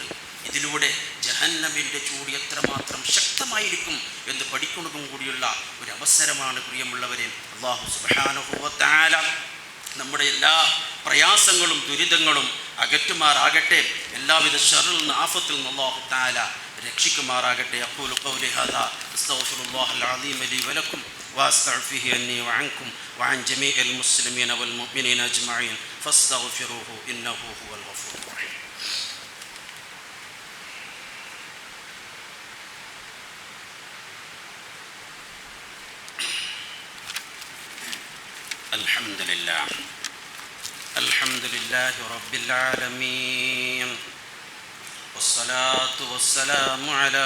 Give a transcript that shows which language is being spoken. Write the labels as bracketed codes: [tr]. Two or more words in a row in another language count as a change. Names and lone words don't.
[ml] ഇതിലൂടെ ജഹന്നമിൻ്റെ ചൂട് എത്രമാത്രം ശക്തമായിരിക്കും എന്ന് പഠിക്കുന്നതും കൂടിയുള്ള ഒരു അവസരമാണ് പ്രിയമുള്ളവരെ. അല്ലാഹു [ar] سبحانه وتعالى [ml] നമ്മുടെ എല്ലാ പ്രയാസങ്ങളും ദുരിതങ്ങളും അകറ്റുമാറാകട്ടെ, എല്ലാവിധ ശർറിൽ നിന്ന് ആഫത്തിൽ നിന്ന് അല്ലാഹു തആല രക്ഷിക്കുമാറാകട്ടെ. [ar] أقول قولي هذا أستغفر الله العليم لي ولكم واستغفره عني وعنكم وعن جميع المسلمين والمؤمنين اجمعين فاستغفروه انه هو الغفور الرحيم. الحمد لله رب العالمين والصلاة والسلام على